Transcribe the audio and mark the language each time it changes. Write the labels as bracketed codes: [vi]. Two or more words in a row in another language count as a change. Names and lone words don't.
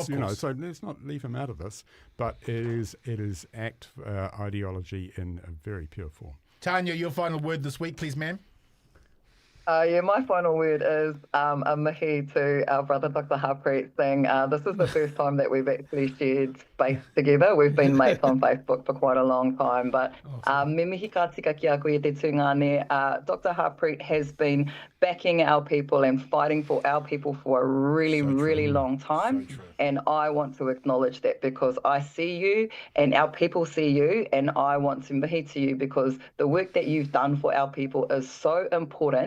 [en] So let's not leave him out of this. But it is ACT ideology in a very pure form. Tanya, your final word this week, please, ma'am. Yeah, my final word is a mihi to our brother Dr. Harpreet Singh. This is the first time that we've actually shared space together. We've been mates on Facebook for quite a long time, but [mi] me mihi ka tika ki a koe i te tūngane. [en] Dr. Harpreet has been backing our people and fighting for our people for a really long time. And I want to acknowledge that because I see you and our people see you, and I want to mihi to you because the work that you've done for our people is so important.